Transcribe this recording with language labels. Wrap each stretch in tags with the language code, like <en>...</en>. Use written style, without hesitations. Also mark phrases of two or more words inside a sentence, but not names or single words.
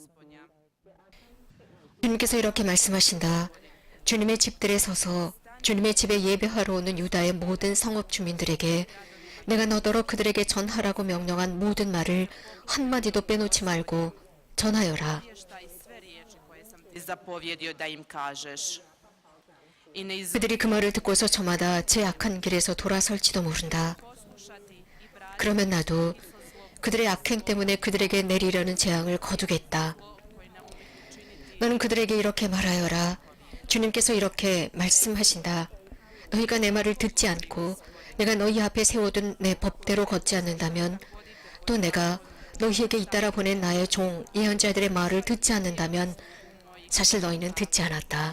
<ko>주님께서 이렇게 말씀하신다. 주님의 집들에 서서 주님의 집에 예배하러 오는 유다의 모든 성읍 주민들에게 내가 너더러 그들에게 전하라고 명령한 모든 말을 한마디도 빼놓지 말고 전하여라.</ko> <hr>Izvještaj sve riječi koje sam ti zapovjedio da im kažeš. I ne</hr> <ko>그들이 그 말을 듣고서 저마다 제 악한 길에서 돌아설지도 모른다.</ko> <hr>poslušati i brati</hr> <ko>그러면 나도 그들의 악행 때문에 그들에게 내리려는 재앙을 거두겠다.</ko> <hr>koji ne umiju učiniti.</hr> <ko>너는 그들에게 이렇게 말하여라. 주님께서 이렇게 말씀하신다. 너희가 내 말을 듣지 않고 내가 너희 앞에 세워둔 내 법대로 걷지 않는다면 또 내가 너희에게 잇따라 보낸 나의 종 예언자들의 말을 듣지 않는다면 사실 너희는 듣지 않았다.</ko>